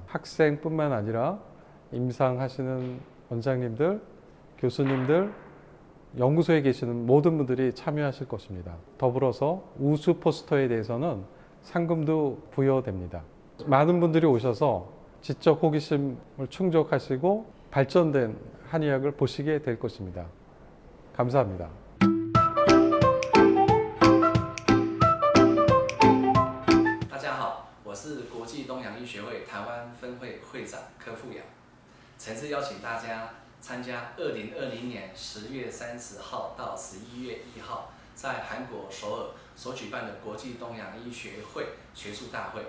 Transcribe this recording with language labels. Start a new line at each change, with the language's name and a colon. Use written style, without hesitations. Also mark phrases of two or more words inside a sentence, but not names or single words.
Korean: 학생뿐만 아니라 임상하시는 원장님들, 교수님들, 연구소에 계시는 모든 분들이 참여하실 것입니다. 더불어서 우수 포스터에 대해서는 상금도 부여됩니다. 많은 분들이 오셔서 지적 호기심을 충족하시고 발전된 한의학을 보시게 될 것입니다. 감사합니다.
Chinese: 大家好，我是国际东洋医学会台湾分会会长柯富阳，诚挚邀请大家参加2020年10月30号到11月1号在韩国首尔所举办的国际东洋医学会学术大会。